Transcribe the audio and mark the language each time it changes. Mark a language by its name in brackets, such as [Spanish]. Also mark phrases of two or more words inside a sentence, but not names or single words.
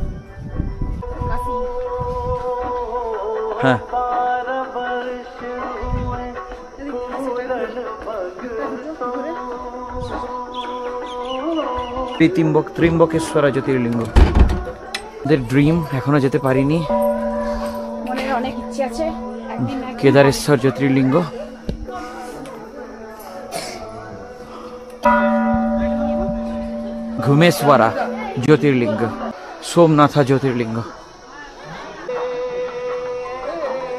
[Bangla] हाँ, त्रिम्बकेश्वर ज्योतिर्लिंग। ড্রিম এখনো যেতে পারিনি, মনের অনেক ইচ্ছে আছে একদিন केदारेश्वर ज्योतिर्लिंग, घुमेश्वरा ज्योतिर्लिंग, सोमनाथ ज्योतिर्लिंग।